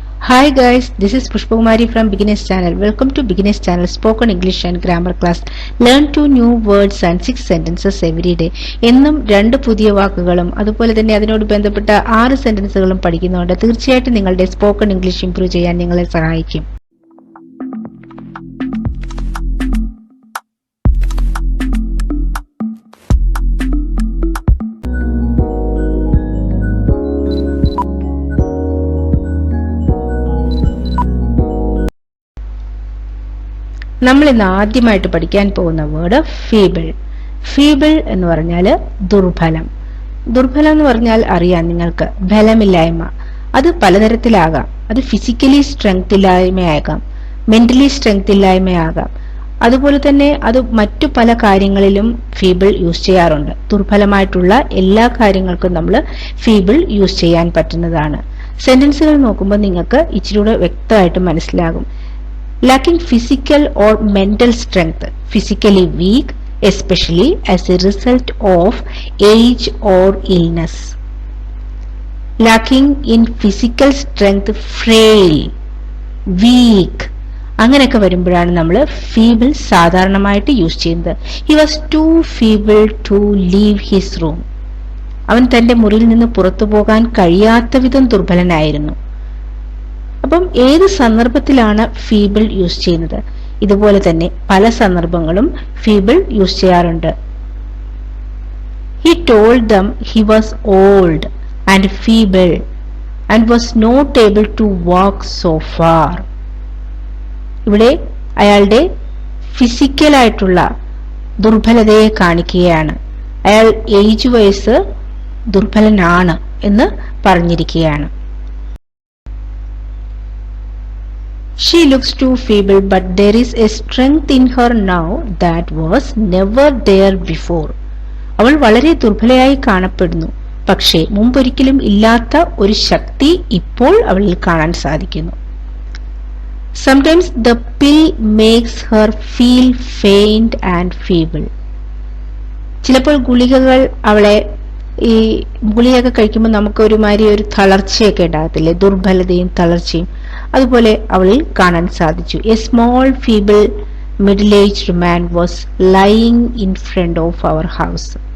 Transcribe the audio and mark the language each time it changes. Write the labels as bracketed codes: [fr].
[en] Hi guys, this is Pushpakumari from Beginners Channel. Welcome to Beginners Channel Spoken English and Grammar Class. Learn 2 new words and 6 sentences every day. [ml] എന്നും 2 പുതിയ വാക്കുകളും അതുപോലെ തന്നെ അതിനോട് ബന്ധപ്പെട്ട 6 സെന്റൻസുകളും പഠിക്കുന്നുണ്ട്. തീർച്ചയായിട്ടും നിങ്ങളുടെ സ്പോക്കൺ ഇംഗ്ലീഷ് ഇംപ്രൂവ് ചെയ്യാൻ നിങ്ങളെ സഹായിക്കും. നമ്മൾ ഇന്ന് ആദ്യമായിട്ട് പഠിക്കാൻ പോകുന്ന വേർഡ് ഫീബിൾ. ഫീബിൾ എന്ന് പറഞ്ഞാൽ ദുർബലം. ദുർബലം എന്ന് പറഞ്ഞാൽ അറിയാം നിങ്ങൾക്ക്, ബലമില്ലായ്മ. അത് പലതരത്തിലാകാം. അത് ഫിസിക്കലി സ്ട്രെങ്ത് ഇല്ലായ്മയാകാം, മെന്റലി സ്ട്രെങ്ത് ഇല്ലായ്മയാകാം. അതുപോലെ തന്നെ അത് മറ്റു പല കാര്യങ്ങളിലും ഫീബിൾ യൂസ് ചെയ്യാറുണ്ട്. ദുർബലമായിട്ടുള്ള എല്ലാ കാര്യങ്ങൾക്കും നമ്മൾ ഫീബിൾ യൂസ് ചെയ്യാൻ പറ്റുന്നതാണ്. സെന്റൻസുകൾ നോക്കുമ്പോൾ നിങ്ങൾക്ക് ഇച്ചിരൂടെ വ്യക്തമായിട്ട് മനസ്സിലാകും. [en] Lacking physical or mental strength, physically weak, especially as a result of age or illness. Lacking in physical strength, frail, weak. [ml] അങ്ങനെയൊക്കെ വരുമ്പോഴാണ് നമ്മൾ ഫീബിൾ സാധാരണമായിട്ട് യൂസ് ചെയ്യുന്നത്. [en] He was too feeble to leave his room. [ml] അവൻ തന്റെ മുറിയിൽ നിന്ന് പുറത്തു പോകാൻ കഴിയാത്ത വിധം ദുർബലനായിരുന്നു. അപ്പം ഏത് സന്ദർഭത്തിലാണ് ഫീബിൾ യൂസ് ചെയ്യുന്നത്? ഇതുപോലെ തന്നെ പല സന്ദർഭങ്ങളും ഫീബിൾ യൂസ് ചെയ്യാറുണ്ട്. [en] He told them he was old and feeble and was not able to walk so far. [ml] ഇവിടെ അയാളുടെ ഫിസിക്കലായിട്ടുള്ള ദുർബലതയെ കാണിക്കുകയാണ്. അയാൾ ഏജ് വയസ്സ് ദുർബലനാണ് എന്ന് പറഞ്ഞിരിക്കുകയാണ്. [en] She looks too feeble, but there is a strength in her now that was never there before. [ml] അവൾ വളരെ ദുർബലയായി കാണപ്പെടുന്നു, പക്ഷേ മുമ്പൊരിക്കലും ഇല്ലാത്ത ഒരു ശക്തി ഇപ്പോൾ അവളിൽ കാണാൻ സാധിക്കുന്നു. [en] Sometimes the pill makes her feel faint and feeble. [ml] ചിലപ്പോൾ ഗുളികകൾ അവളെ ഈ ഗുളികയൊക്കെ കഴിക്കുമ്പോൾ നമുക്ക് ഒരുമാതിരി ഒരു തളർച്ചയൊക്കെ ഉണ്ടാകത്തില്ലേ, ദുർബലതയും തളർച്ചയും. അതുപോലെ അവളിൽ കാണാൻ സാധിച്ചു. [en] A small feeble middle aged man was lying in front of our house.